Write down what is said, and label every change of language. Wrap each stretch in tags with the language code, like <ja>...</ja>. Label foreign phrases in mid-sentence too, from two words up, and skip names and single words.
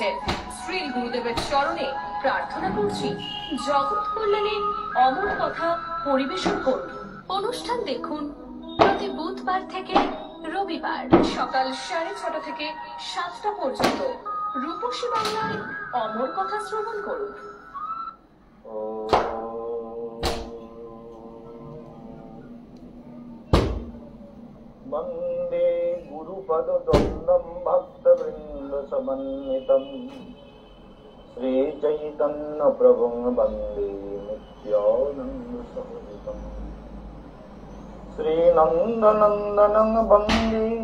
<bn>শ্রী গুরুদেবের চরণে প্রার্থনা করছি জগৎ কল্যাণে অমর কথা পরিবেশন করুন। অনুষ্ঠান দেখুন প্রতি বুধবার থেকে রবিবার সকাল 6:30 থেকে 7টা পর্যন্ত রূপসী বাংলায় অমর কথা শ্রবণ করুন।</bn> <sa>वंदे गुरुपदद्वन्द्वं भक्तवृन्दसमन्वितं श्रीचैतन्यप्रभुं वन्दे नित्यानन्दसहोदितं श्रीनन्दनन्दनं वन्दे</sa>